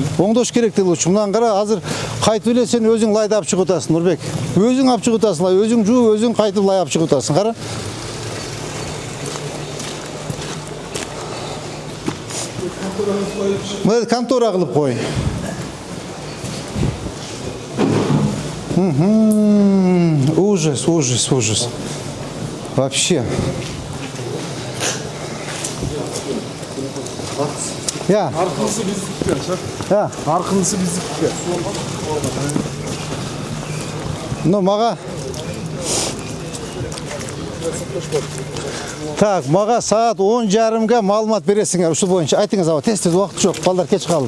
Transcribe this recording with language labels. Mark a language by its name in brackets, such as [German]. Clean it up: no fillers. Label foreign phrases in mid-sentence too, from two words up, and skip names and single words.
[Kyrgyz] Оңдош керек деп лучше. Мындан кара азыр кайтып эле сен өзүң лайды алып чыгып атасың, Нурбек. Өзүң алып чыгып атасың, өзүң жууп, өзүң кайтып лай алып чыгып атасың. Кара. Мына контора кылып кой. [Russian] Ужас. Вообще. Я. [Kyrgyz] Аркынысы биздики. [Russian] Я. [Kyrgyz] Аркынысы биздики. Ну, мага. Так, мага саат 10:30-га маалымат бересиңер ушул боюнча. Айтыңыз аба, тез убакыт жок, балдар кеч калды.